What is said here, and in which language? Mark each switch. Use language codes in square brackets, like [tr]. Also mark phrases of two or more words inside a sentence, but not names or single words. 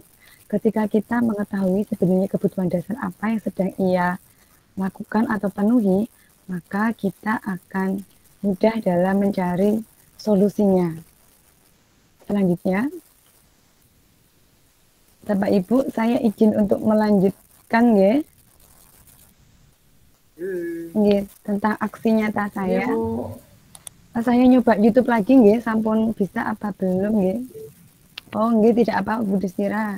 [id] Ketika kita mengetahui sebenarnya kebutuhan dasar apa yang sedang ia lakukan atau penuhi, maka kita akan mudah dalam mencari solusinya. Selanjutnya, Bapak Ibu, saya izin untuk melanjutkan ya. Tentang aksi nyata saya. Saya nyoba YouTube lagi nggih, sampun bisa apa belum nggih? Oh nggih, tidak apa Bu Destira.